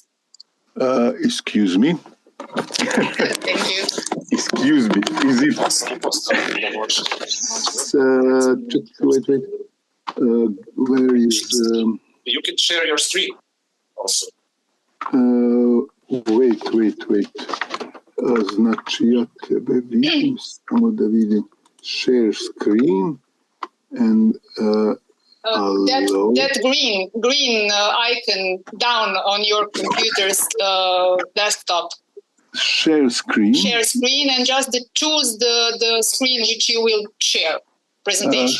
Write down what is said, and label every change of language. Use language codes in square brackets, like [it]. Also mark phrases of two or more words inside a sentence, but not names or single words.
[en] Excuse me. Thank you. Excuse me. Is it? Wait. Where is? You can share your screen also. Wait. [sr] Znači, ja tebe vidim, samo da vidim. [en] Share screen and that green icon down on your computer's desktop. Share screen. Share screen and just choose the screen which you will share presentation.